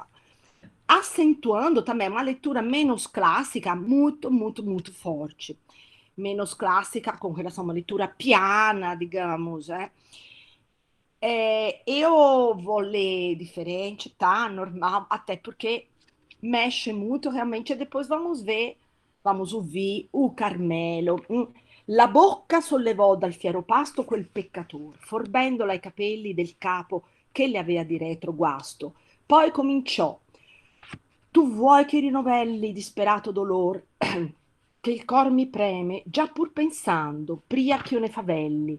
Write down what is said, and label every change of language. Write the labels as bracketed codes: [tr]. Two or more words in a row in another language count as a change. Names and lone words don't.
[pt] Acentuando também uma leitura menos clássica, muito forte. Menos clássica com relação a uma leitura piana, digamos, eu vou ler diferente, tá? Normal, até porque mexe muito realmente, e depois vamos ouvir o Carmelo. [it] La bocca sollevò dal fiero pasto quel peccatore, forbendola i capelli del capo che le aveva di retro guasto. Poi cominciò: tu vuoi che rinovelli disperato dolor, che il cor mi preme, già pur pensando, pria che io ne favelli.